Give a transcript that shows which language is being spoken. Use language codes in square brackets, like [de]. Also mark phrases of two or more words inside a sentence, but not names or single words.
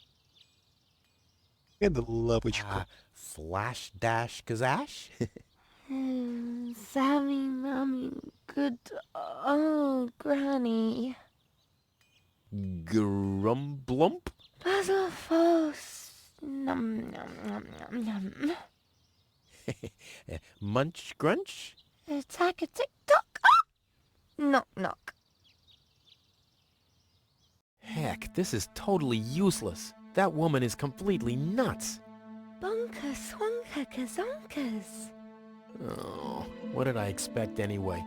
[ru] Лапочка. Flash dash kazash? [en] Sammy, Mommy, good. Oh, Granny. Grumblump? Basil false. Num, num, num, num. Munch grunch? Attack a tick-tock. Ah! Knock, knock. Heck, this is totally useless. That woman is completely nuts. Bonka, swanka, kazonkas. Oh, what did I expect anyway?